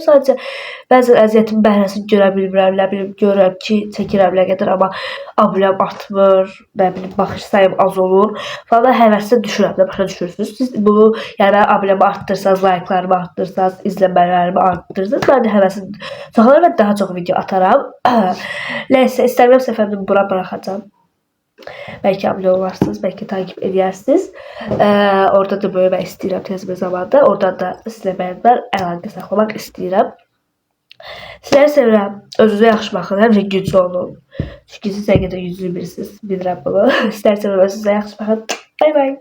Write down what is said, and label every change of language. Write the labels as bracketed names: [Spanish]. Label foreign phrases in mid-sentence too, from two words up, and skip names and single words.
[Azerbaijani] Sadəcə bəzən əziyyətin bəhrəsini görə bilmirəm, nə bilim, görürəm ki, çəkirəm nə qədər, amma abunəm artmır, nə bilim, baxış sayım az olur. Falan həvəslə düşürəm də, başa düşürsünüz. Siz bunu, yəni abunəmi artdırsanız, like'larımı artdırsanız, izləmələrimi artdırsanız, mən də həvəsim çoxalır və daha çox video ataram. Nəysə, istəmirəm səfərimi bura buraxacam. [Turkish] Belki abone olarsınız, belki takip edersiniz. [Azerbaijani] Orada da böyümək istəyirəm tez bir zamanda. Oradan da sizlə bərabər əlaqə saxlamaq istəyirəm. Sizləri sevirəm. Özünüzə yaxşı baxın. Həmişə güclü olun. Çünki siz həqiqətən yüzlü birisiniz. Bilirəm bunu. İstərseniz özünüzə yaxşı baxın. Bay bay.